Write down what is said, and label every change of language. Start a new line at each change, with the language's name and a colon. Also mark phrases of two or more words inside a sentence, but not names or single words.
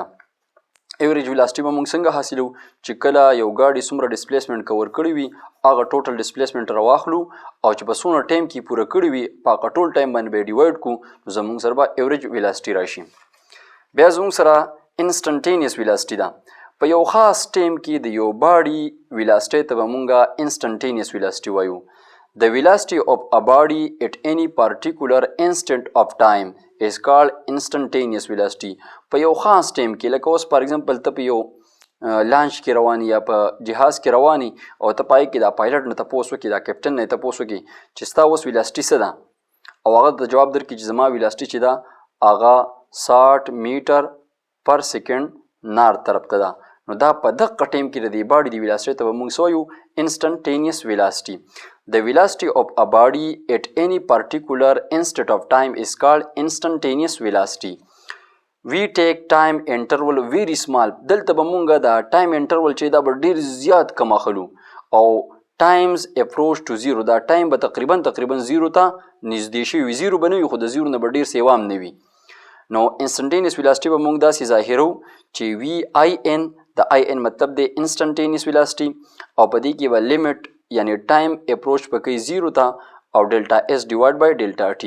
English: average velocity
Pashto: به موږ څنګه حاصلو چې کله یو ګاډي څومره ډسپلیسمنت کور کړی وي هغه
English: total displacement
Pashto: راواخلو او چې په څومره ټایم کې پوره کړی وي په هغه ټول ټایم باندې به ډیوایډ کړو نو زموږ سره به
English: average velocity
Pashto: راشي. بیا زموږ سره
English: instantaneous velocity
Pashto: ده. په یو خاص ټایم کې د یو باډي ویلاسټي ته به موږ
English: instantaneous velocity
Pashto: وایو.
English: The velocity of a body at any particular instant of time is called instantaneous velocity.
Pashto: په یو خاص ټایم کې لکه اوس
English: for example
Pashto: ته په یو لانچ کې رواني یا په جهاز کې رواني او ته پای کې دا پایلټ نه تپوس وکړي دا کیپټن نه تپوس وکړي چې ستا اوس ویلاسټي څه ده او هغه د جواب درکړي چې زما ویلاسټي چې ده هغه 60
English: meter per second north
Pashto: طرف ته ده. نو دا په دغه ټایم کې د دې باډي د ویلاسټي ته به موږ څه وایو
English: instantaneous velocity. The velocity of a body at any particular instant of time is called instantaneous velocity. We take time interval very small.
Pashto: دلته به مونږ دا
English: time interval
Pashto: چې دا به ډیر زیات کم اخلو او
English: times approach to zero.
Pashto: دا time به تقریبا 0 ته نږدې شي وي. 0 به نه وي خو د 0 نه به ډیر سیوام نه وي. نو
English: instantaneous velocity
Pashto: به موږ داسې ظاهرو چې
English: v i n
Pashto: د آی ان مطلب دی
English: instantaneous velocity
Pashto: او په دې کې به لیمټ یعنی
English: time approach
Pashto: په کوي 0 ته او
English: delta s divide by delta t.